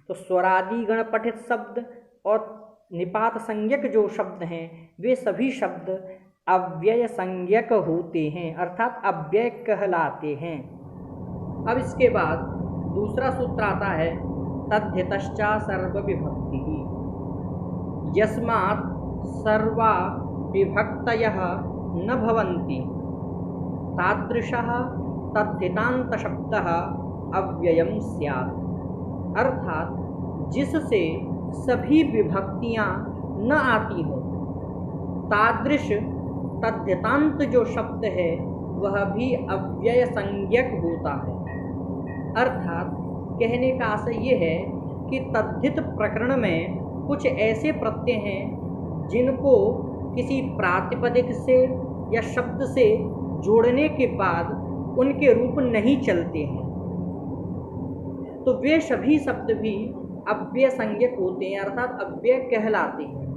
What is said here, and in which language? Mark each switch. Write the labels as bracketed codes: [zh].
[hi] तो स्वरादि गण पठित शब्द और निपात संज्ञक जो शब्द हैं वे सभी शब्द अव्यय संज्ञक होते हैं, अर्थात अव्यय कहलाते हैं। अब इसके बाद दूसरा सूत्र आता है तद्धितश्चा सर्वविभक्ति। [sa] यस्मात् सर्वा विभक्तयः न भवन्ति तादृशः तद्धितान्तशब्दः अव्ययम् स्यात्। [hi] अर्थात जिससे सभी विभक्तियाँ न आती हों, तादृश तद्धितांत जो शब्द है वह भी अव्यय संज्ञक होता है। अर्थात कहने का आशय ये है कि तद्धित प्रकरण में कुछ ऐसे प्रत्यय हैं जिनको किसी प्रातिपदिक से या शब्द से जोड़ने के बाद उनके रूप नहीं चलते हैं, तो वे सभी शब्द भी अव्यय संज्ञक होते हैं, अर्थात अव्यय कहलाते हैं।